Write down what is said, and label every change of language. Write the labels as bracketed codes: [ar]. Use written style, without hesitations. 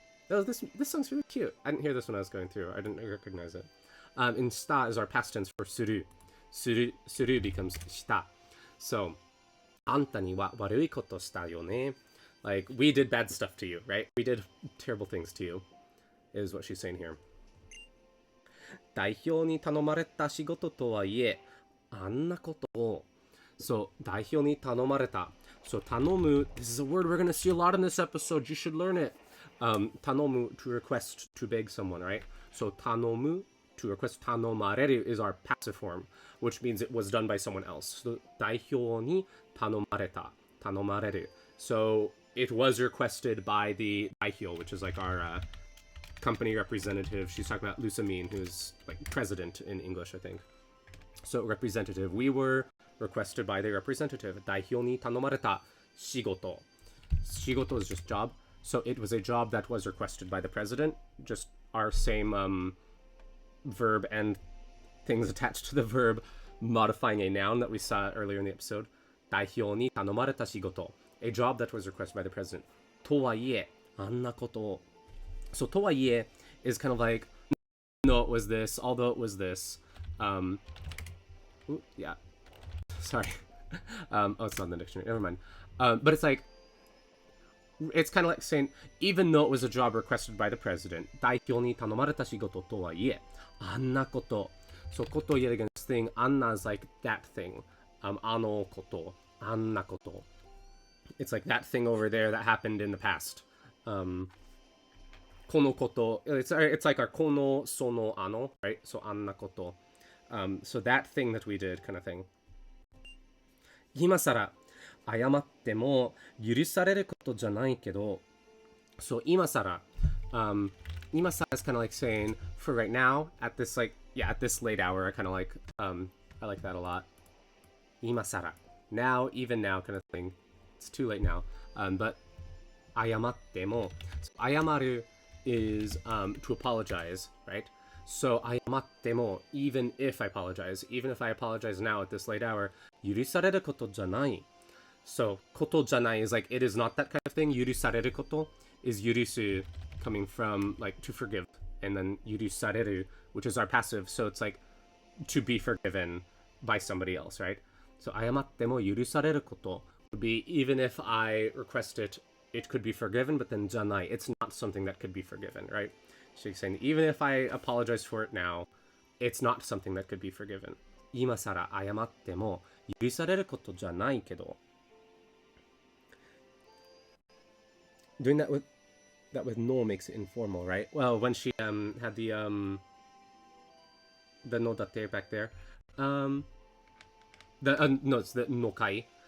[en] Oh, this song's really cute. I didn't hear this when I was going through. I didn't recognize it. And shita is our past tense for suru. Suru becomes shita. [ja] So, anta ni wa warui koto shita yo ne. [en] Like, we did bad stuff to you, right? We did terrible things to you, is what she's saying here. [ja] 代表に頼まれた仕事とはいえ、あんなことを。 So, 代表に頼まれた. [en] So, 頼む, this is a word we're going to see a lot in this episode. You should learn it. 頼む, to request, to beg someone, right? So, 頼む, to request. 頼まれる is our passive form, which means it was done by someone else. [ja] So, 代表に頼まれた. [en] 頼まれる. So, it was requested by the 代表, which is like our company representative. She's talking about Lusamine, who's like president in English, I think. So representative. We were requested by the representative. [ja] 代表に頼まれた仕事. [en] Shigoto is just job. So it was a job that was requested by the president. Just our same verb and things attached to the verb modifying a noun that we saw earlier in the episode. [ja] 代表に頼まれた仕事. [en] A job that was requested by the president. [ja] とはいえ、あんなことを. [en] So とはいえ is kind of like, no, it was this, although it was this. Yeah. Sorry. Oh, it's not in the dictionary. Never mind. But it's like, it's kind of like saying, even though it was a job requested by the president, [ja] 代表に頼まれた仕事とはいえ、あんなこと. [en] So こと yet again, this thing, あんな is like that thing. [ja] あのこと、あんなこと. [en] It's like that thing over there that happened in the past. このこと, it's like our この、その、あの, right? [ja] So あんなこと. [en] So that thing that we did kind of thing. [ja] 今更謝っても許されることじゃないけど. [en] So 今更, 今更 is kind of like saying for right now at this like, yeah, at this late hour, I kind of like, I like that a lot. 今更, now, even now kind of thing. It's too late now. But 謝っても, so 謝る is to apologize, right? So 謝っても, even if I apologize now at this late hour, [ja] 許されることじゃない. [en] So ことじゃない is like it is not that kind of thing. 許されること is 許す coming from like to forgive, and then 許される, which is our passive. So it's like to be forgiven by somebody else, right? So [ja] 謝っても許されること [en] would be even if I request it, it could be forgiven, but then じゃない, it's not something that could be forgiven, right? So you're saying even if I apologize for it now, it's not something that could be forgiven. [ja] 今更謝っても許されることじゃないけど. [en] Doing that with no makes it informal, right? Well, when she had the no date back there, no, it's the no kai.